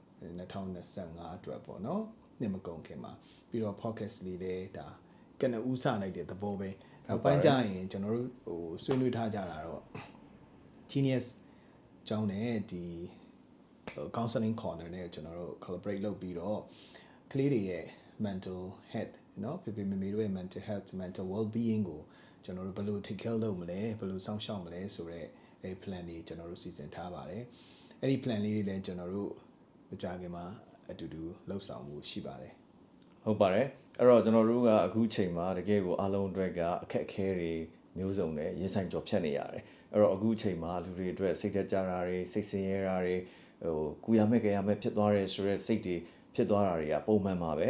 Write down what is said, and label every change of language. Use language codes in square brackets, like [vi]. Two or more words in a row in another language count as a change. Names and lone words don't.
[my] 2025 အတွက်ပေါ့နော်နှစ်မကုန်ခင်မှာပြီးတော့ podcast လေးလည်းဒါကနဦးစလိုက်တဲ့သဘောပဲနောက်ပိုင်းကျရင်ကျွန်တော်တို့ဆွေးနွေးထားကြတာတော့ genius ကျောင်းနဲ့ဒီ [en] counseling corner [my] နဲ့ကျွန်တော်တို့ collaborate လုပ်ပြီးတော့ကလေးတွေရဲ့ [en] mental health [my] เนาะဖေမေမေတို့ရဲ့ [en] mental health mental well being [my] ကိုကျွန်တော်တို့ဘယ်လို [en] take care [my] လုပ်မလဲဘယ်လိုစောင့်ရှောက်မလဲဆိုတော့အဲ plan တွေကျွန်တော်တို့စီစဉ်ထားပါတယ်အဲ့ဒီ plan လေးတွေလည်းကျွန်တော်တို့မကြခင်မှာအတူတူလှုပ်ဆောင်မှုရှိပါတယ် ဟုတ်ပါတယ်အဲ့တော့ကျွန်တော်တို့ကအခုချိန်မှာတကယ်ကိုအားလုံးအတွက်ကအခက်အခဲတွေမျိုးစုံနဲ့ရင်ဆိုင်ကြော်ဖြတ်နေရတယ်အဲ့တော့အခုချိန်မှာလူတွေအတွက်စိတ်သက်ကြတာတွေစိတ်ဆင်းရဲတာတွေကူရမဲ့ကြရမဲ့ဖြစ်သွားတယ်ဆိုတဲ့စိတ်တွေဖြစ်သွားတာတွေကပုံမှန်ပါပဲ